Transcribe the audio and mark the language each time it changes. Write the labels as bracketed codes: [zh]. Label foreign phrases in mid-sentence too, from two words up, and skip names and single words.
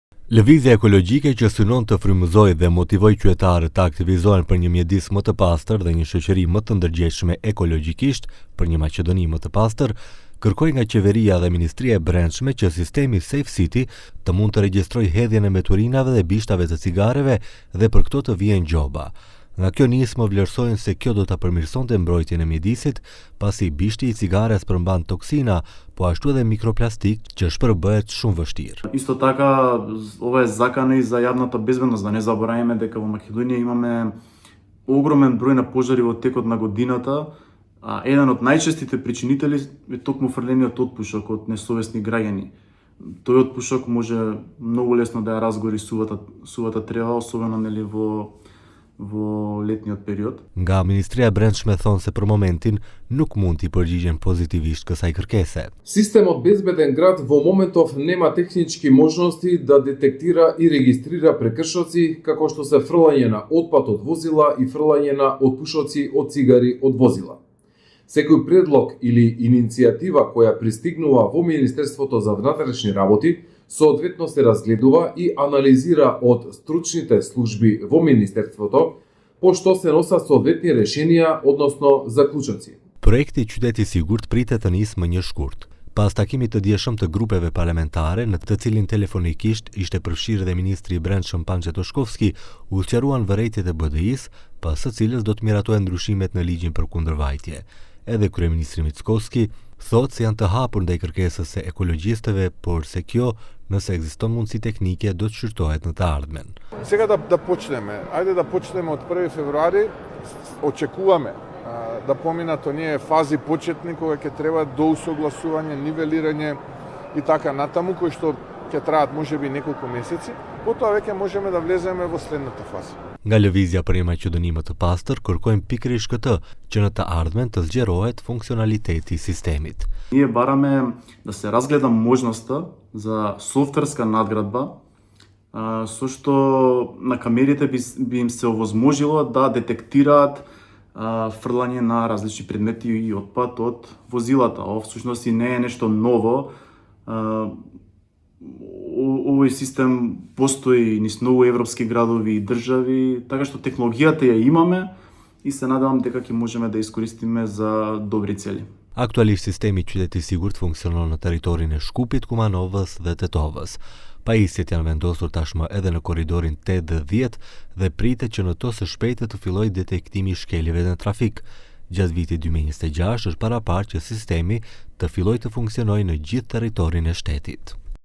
[sq] Lëvizja ekologjike që synon të frymëzojë dhe motivojë qytetarët të aktivizohen për një mjedis më të pastër dhe një shoqëri më të ndërgjegjshme ekologjikisht për një Maqedoni më të pastër, kërkoi nga qeveria dhe Ministria e Brendshme që sistemi Safe City të mund të regjistrojë hedhjen e meturinave dhe bishtave të cigareve dhe për këto të vijnë gjoba. Nga kjo nismë vlerësojnë se kjo do ta përmirësonte mbrojtjen e mjedisit, pasi bishti i cigares përmban toksina, po ashtu edhe mikroplastik që shpërbëhet shumë vështirë. [mk] Исто така, ова е закана и за јавната безбедност, да не забораваме дека во Македонија имаме огромен број на пожари во текот на годината, а еден од најчестите причинители е токму фрлениот отпушок од несовесни граѓани. Тој отпушок може многу лесно да ја разгори сувата трева, особено нели во летниот период. [sq] Nga Ministria e Brendshme thonë se për momentin nuk mund t'i përgjigjen pozitivisht kësaj kërkese. [mk] Системот Безбеден град во моментов нема технички можности да детектира и регистрира прекршоци како што се фрлање на отпад од возила и фрлање на отпушоци од цигари од возила. Секој предлог или иницијатива која пристигнува во Министерството за внатрешни работи соодветно се разгледува и анализира од стручните служби во Министерството, пошто се носат соодветни решенија, односно заклучоци. [sq] Projekti Qyteti i Sigurt pritet të nisë më një shkurt. Pas takimit të dieshëm të grupeve parlamentare, në të cilin telefonikisht ishte përfshirë dhe Ministri i Brendshëm Pançe Toshkovski, u sqaruan vërejtjet e BDI-s, pas së cilës do të miratohen ndryshimet në ligjin për kundërvajtje. Edhe kryeministri Mickoski thotë se janë të hapur ndaj kërkesës së ekologjistëve, por se kjo, nëse ekziston mundësi teknike, do të shqyrtohet në të ardhmen. [mk] Сега да почнеме. Ајде да почнеме од 1 февруари. Очекуваме да поминат оние фази почетни кога ќе треба до усогласување, нивелирање и така натаму, кои што ќе траат можеби неколку месеци. Потоа веќе можеме да влеземе во следната фаза. [sq] Nga lëvizja për një Maqedoni më të pastër, kërkojmë pikërisht këtë, që në të ardhmen të zgjerohet funksionaliteti i sistemit. [mk] Ние бараме да се разгледа можноста за софтверска надградба, со што на камерите би им се овозможило да детектираат фрлање на различни предмети и отпад од возилата. Ова всушност и не е нешто ново. Овој систем постои низ многу европски градови и држави, така што технологијата ја имаме и се надевам дека ќе можеме да искористиме за добри цели. [sq] Aktualisht sistemi Qyteti i Sigurt funksionon në territorin e Shkupit, Kumanovës dhe Tetovës. Pajisjet janë vendosur tashmë edhe në korridorin 8 dhe 10 dhe pritet që në to së shpejti të fillojë detektimi i shkeljeve në trafik. Gjatë vitit 2026 është paraparë që sistemi të fillojë të funksionojë në gjithë territorin e shtetit.